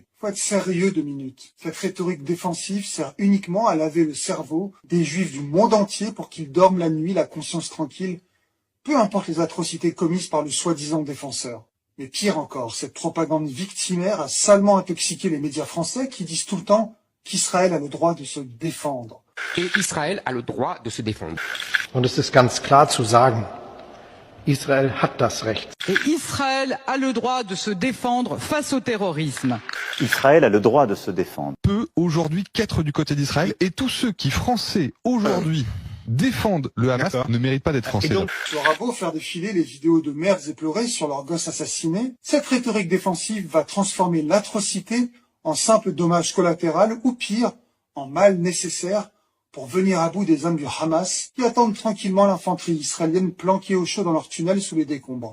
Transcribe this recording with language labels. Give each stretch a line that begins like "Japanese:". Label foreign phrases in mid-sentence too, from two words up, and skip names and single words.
French: Faut être sérieux 2 minutes. Cette rhétorique défensive sert uniquement à laver le cerveau des juifs du monde entier pour qu'ils dorment la nuit, la conscience tranquille, peu importe les atrocités commises par le soi-disant défenseur. Mais pire encore, cette propagande victimaire a salement intoxiqué les médias français qui disent tout le temps qu'Israël a le droit de se défendre. Et Israël a le droit de se défendre.
German: Und es ist ganz klar zu sagen, Israël hat das Recht.
French: Et Israël a le droit de se défendre face au terrorisme. Israël a le droit de se défendre. Peut aujourd'hui qu'être du côté d'Israël, et tous ceux qui, français, aujourd'hui, défendent le Hamas ne méritent pas d'être français. Et donc, tu auras beau faire défiler les vidéos de mères éplorées sur leurs gosses assassinés, cette rhétorique défensive va transformer l'atrocité en simple dommage collatéral ou pire, en mal nécessaire pour venir à bout des hommes du Hamas qui attendent tranquillement l'infanterie israélienne planquée au chaud dans leur tunnel sous les décombres.